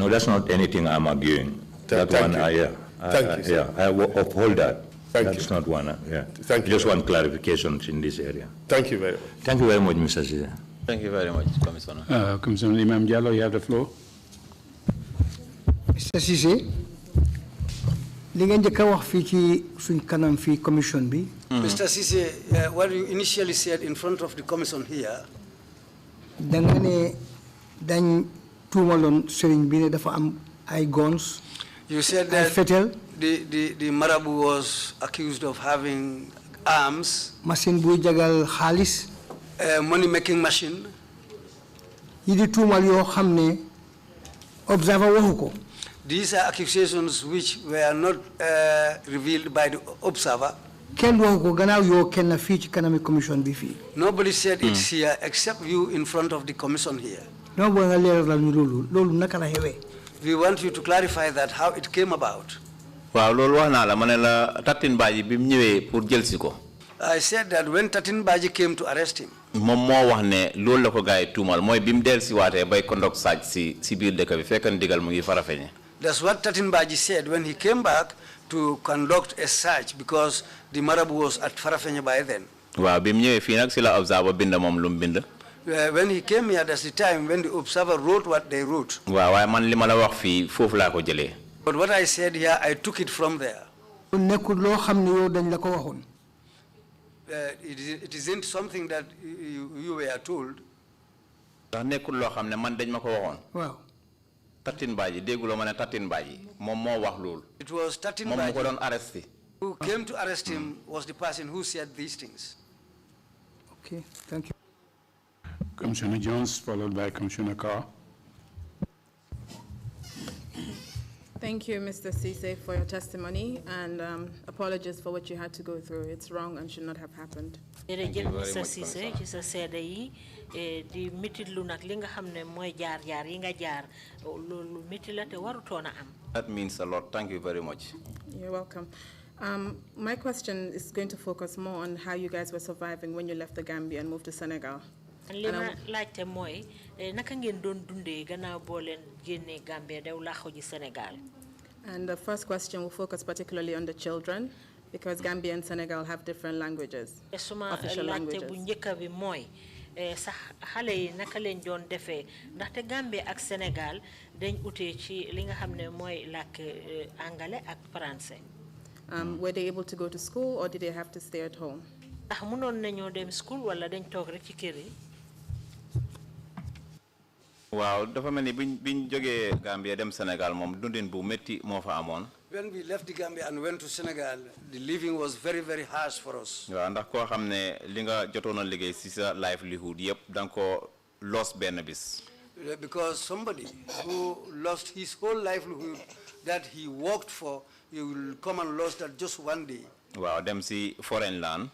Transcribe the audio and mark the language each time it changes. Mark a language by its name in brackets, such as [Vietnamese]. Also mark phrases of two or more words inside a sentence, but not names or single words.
[English] No, that's not anything I'm arguing. Thank you. Thank you, sir. I uphold that. That's you. not one. Thank you. Just one clarification in this area. Thank you very much. Thank you very much, Mr. Ceesay. Thank you very much, Commissioner. Commissioner Imam Diallo, you have the floor. Mr. [Wolof] Ceesay, li nga njëkk a wax fii ci suñ kanam fii commission bi. [English] Mr. Ceesay, what you initially said in front of the commission here. [Wolof] Da nga ne dañ tuumaloon sëriñ bi ne dafa am ay guns. [English] You said that the Marabu was accused of having arms. [Wolof] Machine buy jagal xaalis. [English] Money-making machine. [Wolof] Yi di tuumal yoo xam ne observer waxu ko. [English] These are accusations which were not revealed by the observer. [Wolof] Kenn waxu ko gannaaw yoo kenn fii ci kanami commission bi fii. [English] Nobody said it's here except you in front of the commission here. [Wolof] No bo nga leeralal ñu loolu naka la xewee. [English] We want you to clarify that how it came about. [Wolof] Waaw loolu wax naa la ma ne la Tatin Badji bi mu ñëwee pour jël si ko. [English] I said that when Tatin Badji came to arrest him. [Wolof] Moom moo wax ne loolu la ko gars yi tuumal mooy bi mu del si waatee bay conduct sàcc si biir dëkk bi fekk ndigal mu ngi Farafeñe. [English] That's what Tatin Badji said when he came back to conduct a search because the Marabu was at Farafeñe by then. [Wolof] Waaw bi mu ñëwee fii nag si la observer bind moom lu mu bind. [English] When he came here, that's the time when the observer wrote what they wrote. [Wolof] Waaw waaye man li ma la wax fii foofu laa ko jëlee. [English] But what I said here, I took it from there. [Wolof] Nekkul loo xam ne yow dañ la ko waxoon. [English] It isn't something that you were told. [Wolof] Ndax nekkul loo xam ne man dañ ma ko waxoon. Waaw. Tatin Badji dégguloo ma ne Tatin Badji moom moo wax loolu. [English] It was Tatin [Wolof] moom mu ko doon [English] Badji [Wolof] arresté. [English] who came to arrest him was the person who said these things. Okay, thank you. Commissioner Jones, followed by Commissioner Carr. Thank you, Mr. Ceesay, for your testimony, and apologies for what you had to go through. It's wrong and should not have happened. Thank you very much, Mr. Ceesay. [Wolof] Ci sa seede yi di mitit lu nak li nga xamne moy jaar yi nga jaar lolu miti la te warutona am. [English] That means a lot. Thank you very much. You're welcome. My question is going to focus more on how you guys were surviving when you left the Gambia and moved to Senegal. [Wolof] Li ma laajte mooy naka ngeen doon dundee gannaaw boo leen génnee Gambia dew laaxu ji Senegal. [English] And the first question will focus particularly on the children, because Gambia and Senegal have different languages, official languages. [Wolof] Bu njëkk bi mooy sax xale yi naka leen doon defee ndaxte Gambia ak Senegal dañ utee ci li nga xam ne mooy làkk anglais ak français. [English] Were they able to go to school or did they have to stay at home? [Wolof] ndax mënoon nañoo dem school wala dañ toog rek ci kër yi. waaw dafa mel ni biñ jógee Gambia dem Sénégal moom dundin bu métti moo fa amoon. [English] When we left the Gambia and went to Senegal, the living was very, very harsh for us. [Wolof] waaw ndax koo xam ne li nga jotoon a liggéey si sa livelihood yëpp da nga ko lost benn bis. [English] Because somebody who lost his whole livelihood that he worked for, he will come and lose that just one day. [Wolof] waaw dem si [English] foreign land.